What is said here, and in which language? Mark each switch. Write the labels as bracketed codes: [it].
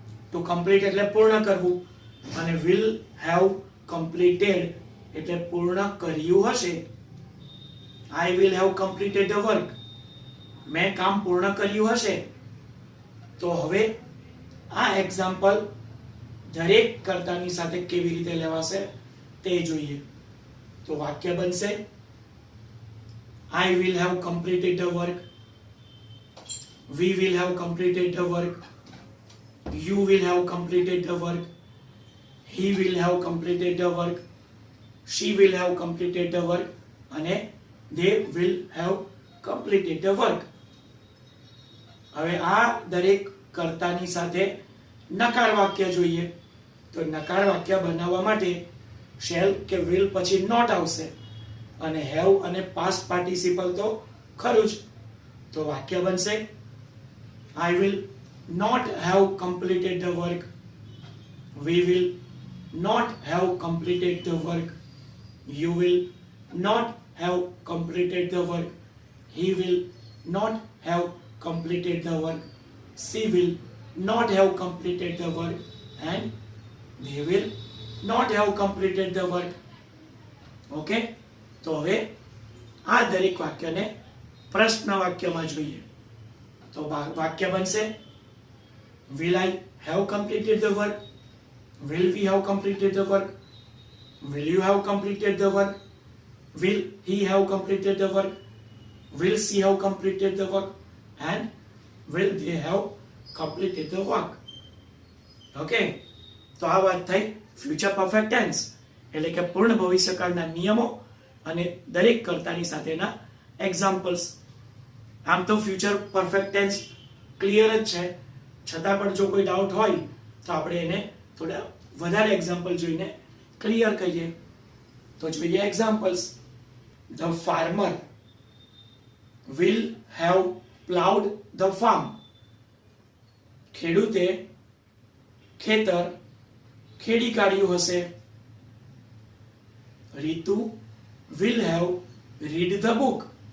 [en] to complete [gu] એટલે પૂર્ણ કરવું અને [en] will have completed [gu] એટલે પૂર્ણ કર્યું હશે. [en] I will have completed the work, [gu] મેં કામ પૂર્ણ કર્યું હશે. તો હવે આ એક્ઝામ્પલ દરેક કર્તાની સાથે કેવી રીતે લેવાશે તે જોઈએ. તો વાક્ય બનશે [en] I will have completed the work, we will have completed the work, you will have completed the work, he will have completed the work, she will have completed the work અને they will have completed the work. [gu] હવે આ દરેક કર્તાની સાથે નકાર વાક્ય જોઈએ. તો નકાર વાક્ય બનાવવા માટે શેલ કે વિલ પછી નોટ આવશે અને હેવ અને પાસ્ટ પાર્ટિસિપલ તો ખરું જ. તો વાક્ય બનશે [en] I will not have completed the work. We will not have completed the work. You will not have completed the work. He will not have completed the work. She will not have completed the work. And they will not have completed the work. [gu] Okay, તો હવે આ દરેક વાક્યને પ્રશ્ન વાક્યમાં જોઈએ. તો વાક્ય બનશે [en] will I have completed the work? Will we have completed the work? Will you have completed the work? Will he have completed the work? Will she have completed the work? And will they have completed the work? [gu] Okay, તો આ વાત થઈ future perfect tense એટલે કે પૂર્ણ ભવિષ્યકાળના નિયમો અને દરેક કર્તાની સાથેના એક્ઝામ્પલ્સ. આમ તો ફ્યુચર પરફેક્ટ ટેન્સ ક્લિયર જ છે, છતાં પણ જો કોઈ ડાઉટ હોય તો આપણે એને થોડા વધારે એક્ઝામ્પલ જોઈને ક્લિયર કરીએ. તો જોઈએ examples. [en] The farmer will have plowed the farm. [gu] ખેડૂતે ખેતર ખેડી કાઢ્યું હશે. [en] Ritu will have read the book.